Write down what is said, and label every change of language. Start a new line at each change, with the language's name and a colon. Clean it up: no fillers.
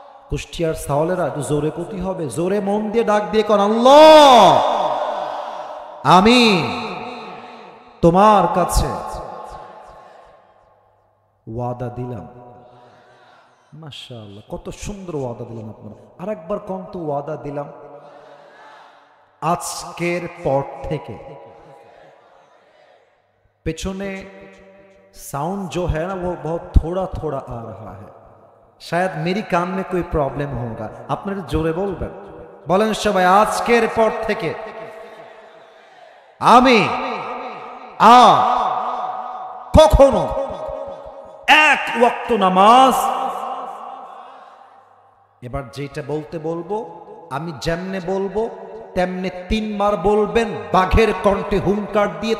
Bangla: কুষ্টিয়ার সাওয়ালেরা একটু জোরে কতি হবে, জোরে মন দিয়ে ডাক দিয়ে কর, আল্লাহ আমি তোমার কাছে ওয়াদা দিলাম। মাশাআল্লাহ, কত সুন্দর ওয়াদা দিলেন আপনারা। আরেকবার কোন তো ওয়াদা দিলাম, আজকের পর থেকে।
Hindi: पेछने साउंड जो है ना वो बहुत थोड़ा थोड़ा आ रहा है, शायद मेरी कान में कोई प्रॉब्लम होगा।
Bangla: আপনারা জোরে বলবেন, বলেন সবাই, আজকের পর থেকে আমি কখনো এক ওয়াক্ত নামাজ। এবার যেটা বলতে বলবো আমি যেমনে বলবো তেমনি 3 বার বলবেন বাঘের কণ্ঠে হুঙ্কার দিয়ে।